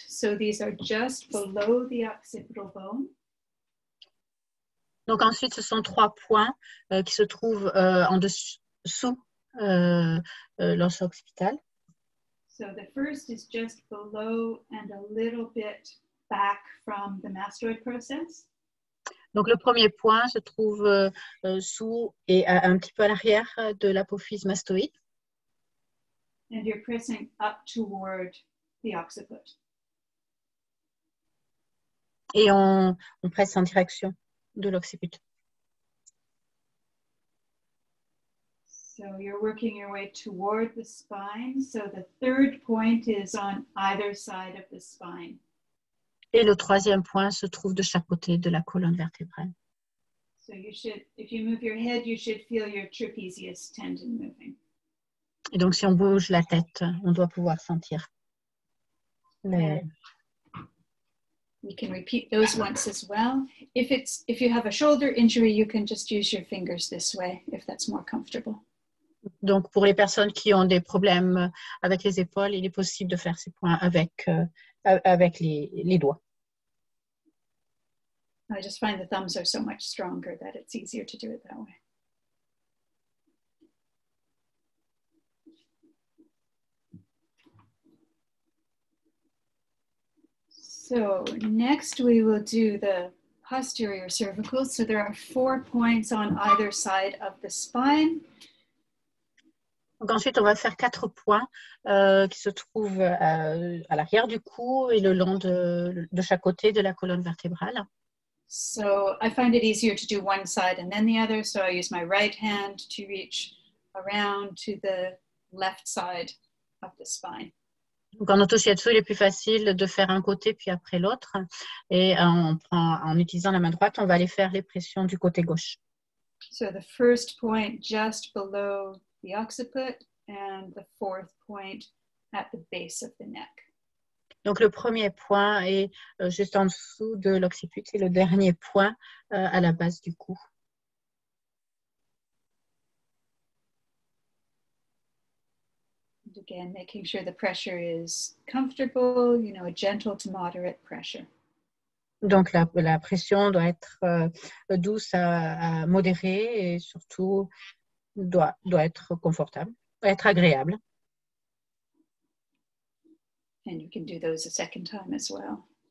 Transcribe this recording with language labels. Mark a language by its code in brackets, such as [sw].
[en] So these are just below the occipital bone. [fr] Donc ensuite, ce sont 3 points qui se trouvent en dessous l'os occipital. [en] So the first is just below and a little bit back from the mastoid process. [fr] Donc le premier point se trouve sous et un petit peu à l'arrière de l'apophyse mastoïde. [en] And you're pressing up toward the occiput. [fr] Et on presse en direction de l'occiput. [en] So you're working your way toward the spine. So the third point is on either side of the spine. [fr] Et le troisième point se trouve de chaque côté de la colonne vertébrale. [en] So you should, if you move your head, you should feel your trapezius tendon moving. [fr] Et donc, si on bouge la tête, on doit pouvoir sentir [en] You can repeat those once as well. If you have a shoulder injury, you can just use your fingers this way if that's more comfortable. [fr] Donc, pour les personnes qui ont des problèmes avec les épaules, il est possible de faire ces points avec les doigts. [en] I just find the thumbs are so much stronger that it's easier to do it that way. So next we will do the posterior cervical. So there are 4 points on either side of the spine. [fr] Donc ensuite, on va faire 4 points qui se trouvent à l'arrière du cou et le long de chaque côté de la colonne vertébrale. [en] So I find it easier to do one side and then the other. So I use my right hand to reach around to the left side of the spine. [fr] Donc en auto-shiatsu, il est plus facile de faire un côté puis après l'autre. Et en utilisant la main droite, on va aller faire les pressions du côté gauche. [en] So the first point just below the occiput and the 4th point at the base of the neck. [fr] Donc le premier point est juste en dessous de l'occiput et le dernier point à la base du cou. [en] And again, making sure the pressure is comfortable, you know, a gentle to moderate pressure. [fr] Donc la pression doit être douce à modérée et surtout doit être confortable, doit être agréable. [en] And you can do those a second time as well.